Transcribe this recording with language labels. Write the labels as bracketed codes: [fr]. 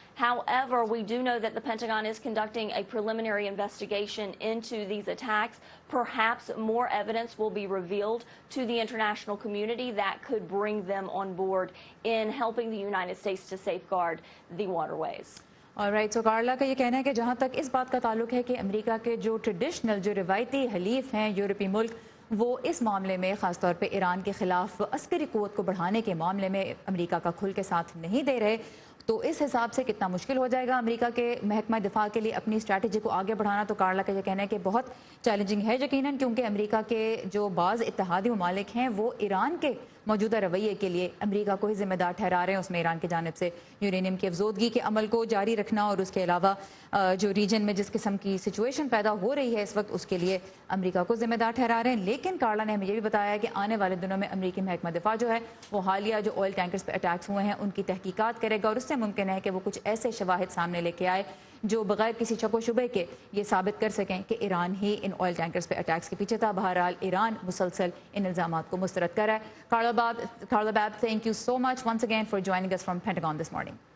[en] However, we do know that the Pentagon is conducting a preliminary investigation into these attacks. Perhaps more evidence will be revealed to the international community that could bring them on board in helping the United States to safeguard the waterways. Alright, so [ur] Carla کا یہ کہنا ہے کہ جہاں تک اس بات کا تعلق ہے کہ امریکہ کے جو ٹریڈیشنل جو روایتی حلیف ہیں یورپی ملک، وہ اس معاملے میں خاص طور پہ ایران کے خلاف عسکری قوت کو بڑھانے کے معاملے میں امریکہ کا کھل کے ساتھ نہیں دے رہے، تو اس حساب سے کتنا مشکل ہو جائے گا امریکہ کے محکمہ دفاع کے لیے اپنی اسٹریٹجی کو آگے بڑھانا۔ تو کارلا کا یہ کہنا ہے کہ بہت چیلنجنگ ہے یقیناً، کیونکہ امریکہ کے جو بعض اتحادی ممالک ہیں وہ ایران کے موجودہ رویے کے لیے امریکہ کو ہی ذمہ دار ٹھہرا رہے ہیں. اس میں ایران کی جانب سے یورینیم کی افزودگی کے عمل کو جاری رکھنا اور اس کے علاوہ جو ریجن میں جس قسم کی سچویشن پیدا ہو رہی ہے اس وقت اس کے لیے امریکہ کو ذمہ دار ٹھہرا رہے ہیں. لیکن کارلا نے ہمیں یہ بھی بتایا کہ آنے والے دنوں میں امریکی محکمہ دفاع جو ہے وہ حالیہ جو آئل ٹینکرز پہ اٹیکس ہوئے ہیں ان کی تحقیقات کرے گا اور اس سے ممکن ہے کہ وہ کچھ ایسے شواہد سامنے لے کے آئے جو بغیر کسی شک و شبے کے یہ ثابت کر سکیں کہ ایران ہی ان آئل ٹینکرز پہ اٹیکس کے پیچھے تھا. بہرحال ایران مسلسل ان الزامات کو مسترد کر رہا ہے. [en] Carla Babb, thank you so much once again for joining us from Pentagon this morning.